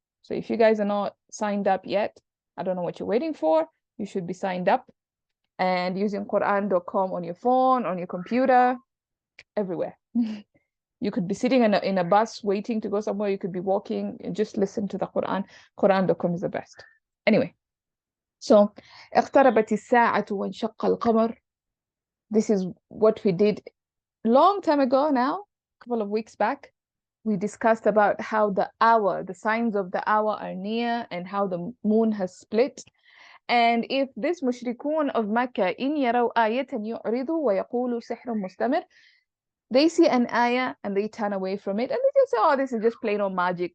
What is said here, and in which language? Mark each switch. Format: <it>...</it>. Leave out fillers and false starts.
<en>So if you guys are not signed up yet, I don't know what you're waiting for. You should be signed up and using Quran.com on your phone, on your computer, everywhere. You could be sitting in a bus waiting to go somewhere. You could be walking and just listen to the Quran. Quran.com is the best. Anyway, so</en> <ar>اقتربت الساعة وانشق القمر.</ar> <en>This is what we did long time ago now, a couple of weeks back. We discussed about how the signs of the hour are near, and how the moon has split. And if this mushrikun of Makkah, in</en> <ar>يروا آية يعرضوا ويقولوا سحر مستمر,</ar> <en>they see an ayah and they turn away from it, and they just say, oh, this is just plain old magic.</en>